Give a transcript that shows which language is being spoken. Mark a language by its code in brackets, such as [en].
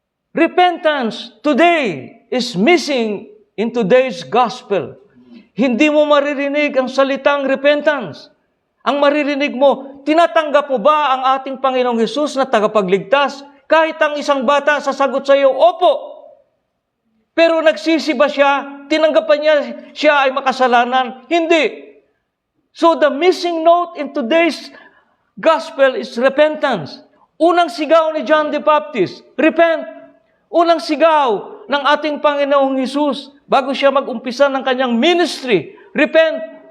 [en] Repentance today is missing in today's gospel. [tl] Hindi mo maririnig ang salitang repentance. Ang maririnig mo, tinatanggap mo ba ang ating Panginoong Hesus na tagapagligtas? Kahit ang isang bata sasagot sa iyo, opo. Pero nagsisi ba siya? Tinanggapan niya siya ay makasalanan? Hindi. [en] So the missing note in today's gospel is repentance. [tl] Unang sigaw ni John the Baptist, repent. Unang sigaw ng ating Panginoong Hesus bago siya mag-umpisa ng kanyang ministry, repent.